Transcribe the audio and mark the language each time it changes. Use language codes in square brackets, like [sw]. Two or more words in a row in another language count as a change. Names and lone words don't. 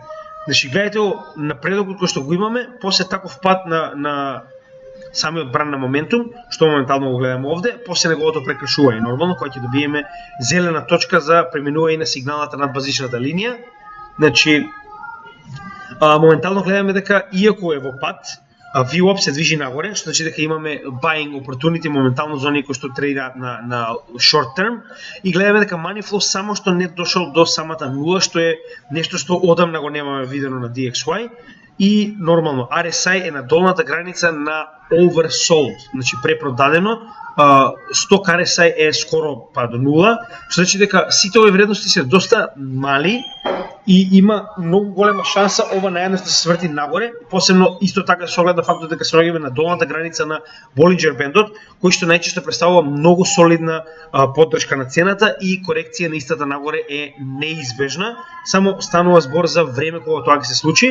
[mk] Значи гледате напредокот кој што го имаме после таков пат на самиот бран на моментум, што моментално го гледаме овде, после неговото прекршување нормално, кој ќе добиеме зелена точка за преминување на сигналната над базичната линија. Значи, моментално гледаме дека иако е во пат, VWAP се движи нагоре, што значи дека имаме [en] buying opportunity [mk] моментално за оние кои што трейдаат на [en] short term, [mk] и гледаме дека [en] money flow [mk] само што не дошол до самата нула, што е нешто што одамна го немаме видено на DXY. И нормално RSI е на долната граница на oversold, значи препродадено, сток RSI е скоро до нула, што значи дека сите овие вредности се доста мали и има многу голема шанса ова наједнаш да се сврти нагоре, посебно исто така со оглед на фактот дека се наоѓаме на долната граница на Bollinger Bandот, кој што најчесто представува многу солидна поддршка на цената и корекција на истата нагоре е неизбежна, само станува збор за време кога тоа ќе се случи.